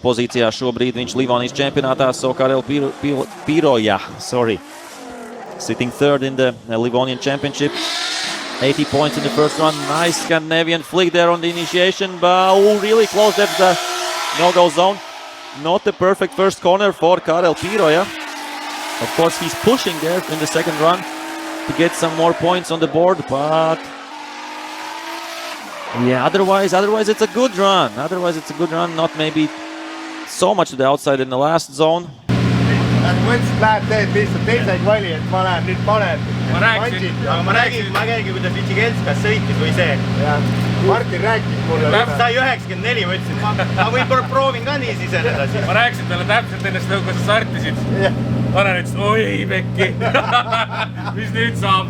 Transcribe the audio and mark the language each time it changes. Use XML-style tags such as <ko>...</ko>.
<lv>pozīcijā šobrīd viņš Livonijas čempionātā,</lv> <en>so Karel Piroja, sitting 3rd in the Livonian Championship. 80 points in the first run. Nice Scandinavian flick there on the initiation, but really close at the no-go zone. Not the perfect first corner for Karel Piroja. Of course, he's pushing there in the second run to get some more points on the board, but yeah, otherwise it's a good run. Not maybe so much to the outside in the last zone.</en> <et>Mõtlesid, lähed teed lihtsalt teise kvali, et ma lähen nüüd panen. Ma räägin, kuidas Vitsi Kelskas sõitis või see. Martin rääkis mulle. Sai 94, ma ütlesin, ma võib-olla proovin ka nii siseneda siis. Ma rääkisin talle täpselt ennast, kui sa startisid. Tanel ütles, oi Pekki, mis nüüd saab?</et>